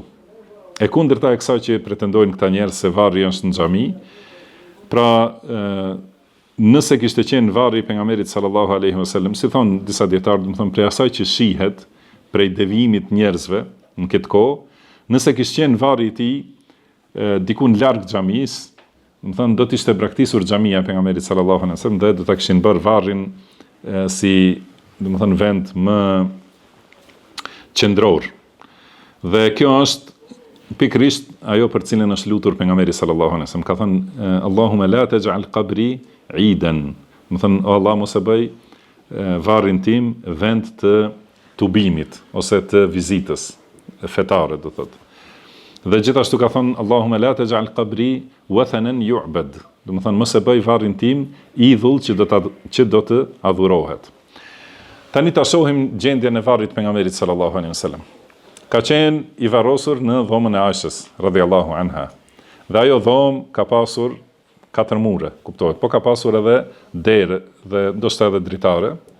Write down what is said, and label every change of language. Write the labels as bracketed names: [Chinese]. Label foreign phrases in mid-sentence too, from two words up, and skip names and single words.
[Albanian] E kundërta e kësaj që pretendojnë këta njerëz se varri është në xhami, pra nëse kishte qenë varri pejgamberit [Arabic] صلى الله عليه وسلم, [Albanian] si thon disa dietarë, prej asaj që shihet prej devijimit njerëzve në këtë kohë, nëse kishte qenë varri i tij diku në larg xhamisë, do të ishte braktisur xhamia e pejgamberit [Arabic] صلى الله عليه وسلم [Albanian] dhe do ta kishin bërë varrin si vend më qendror. Dhe kjo është pikërisht ajo për cilën është lutur pejgamberi [Arabic] صلى الله عليه وسلم. [Albanian] Ka thënë [Arabic] اللهم لا تجعل قبري عيدا. [Albanian] O Allah, mos e bëj varrin tim vend të tubimit ose të vizitës fetare, do thotë. Dhe gjithashtu ka thënë [Arabic] اللهم لا تجعل قبري وثنا يعبد. [Albanian] Do të thonë mos e bëj varrin tim idhull që do të adhurohet. Tani ta shohim gjendjen e varrit pejgamberit [Arabic] صلى الله عليه وسلم. [Albanian] Ka qenë i varrosur në dhomën e Aishës [Arabic] رضي الله عنها. [Albanian] Dhe ajo dhomë ka pasur 4 mure, kuptohet, po ka pasur edhe derë dhe ndoshta edhe dritare.